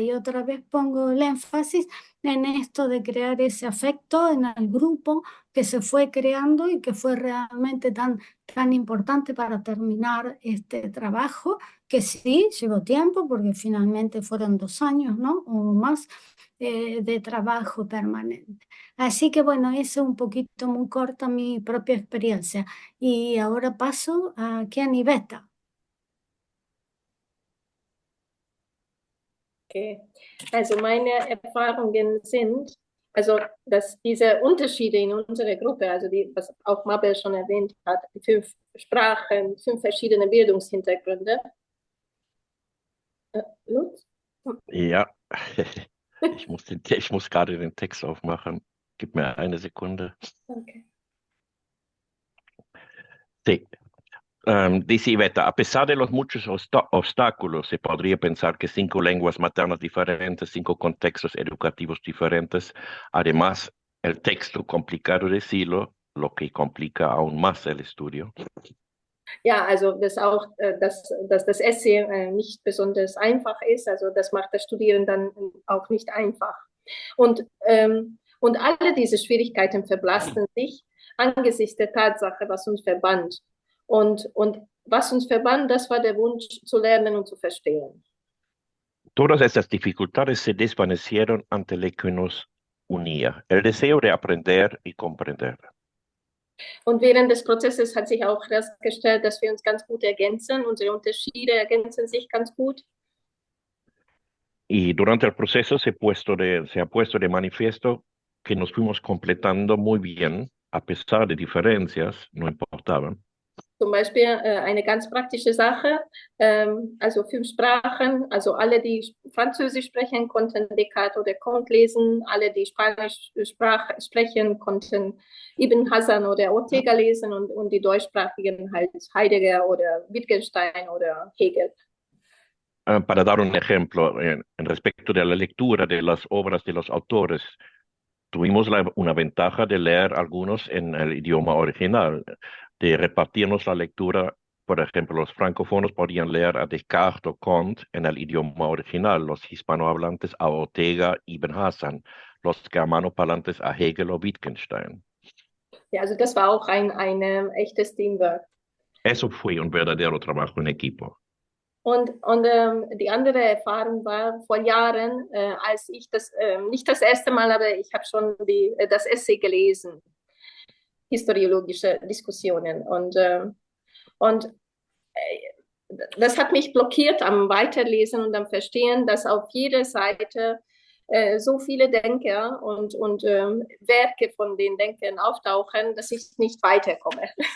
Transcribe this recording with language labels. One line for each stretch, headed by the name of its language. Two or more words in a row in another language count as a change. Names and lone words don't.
Spanish: Y otra vez pongo el énfasis en esto de crear ese afecto en el grupo que se fue creando y que fue realmente tan importante para terminar este trabajo, que sí, llevó tiempo porque finalmente fueron 2 años, ¿no? O más de trabajo permanente. Así que bueno, eso es un poquito muy corta mi propia experiencia. Y ahora paso a Kian y Beta. Okay.
German: Also meine Erfahrungen sind, Also dass diese Unterschiede in unserer Gruppe, also die, was auch Mabel schon erwähnt hat, die 5 Sprachen, 5 verschiedene Bildungshintergründe. Lutz? Ja, ich muss gerade den Text aufmachen. Gib mir eine Sekunde. Okay.
Spanish: Sí. Dice Iveta, a pesar de los muchos obstáculos, se podría pensar que 5 lenguas maternas diferentes, 5 contextos educativos diferentes, además el texto complicado de Silo, lo que complica aún más el estudio.
German: Ja, also dass das Essay nicht besonders einfach ist, also das macht das Studieren dann auch nicht einfach. Und alle diese Schwierigkeiten verblassen sich angesichts der Tatsache, was uns verband. Und was uns verband, das war der Wunsch zu lernen und zu verstehen.
Spanish: Todas estas dificultades se desvanecieron ante lo que nos unía, el deseo de aprender y comprender.
German: Und während des Prozesses hat sich auch herausgestellt, dass wir uns ganz gut ergänzen. Unsere Unterschiede ergänzen sich ganz gut.
Spanish: Y durante el proceso se ha puesto de manifiesto que nos fuimos completando muy bien, a pesar de diferencias, no importaban.
German: Zum Beispiel eine ganz praktische Sache, also 5 Sprachen, also alle, die Französisch sprechen, konnten Descartes oder Comte lesen, alle, die Spanisch sprechen, konnten Ibn Hazan oder Ortega lesen und die Deutschsprachigen halt Heidegger oder Wittgenstein oder Hegel.
Spanish: Para dar un ejemplo, en respecto de la lectura de las obras de los autores, tuvimos una ventaja de leer algunos en el idioma original, de repartirnos la lectura. Por ejemplo, los francófonos podían leer a Descartes o Comte en el idioma original, los hispanohablantes a Ortega y Ibn Hazan, los germanoparlantes a Hegel o Wittgenstein.
German: Ja, also das war auch ein echtes Teamwork.
Spanish: Eso fue un verdadero trabajo en equipo.
German: Und die andere Erfahrung war vor Jahren, als ich das, nicht das erste Mal, aber ich habe schon das Essay gelesen, historiologische Diskussionen. Und das hat mich blockiert am Weiterlesen und am Verstehen, dass auf jeder Seite so viele Denker und Werke von den Denkern auftauchen, dass ich nicht weiterkomme.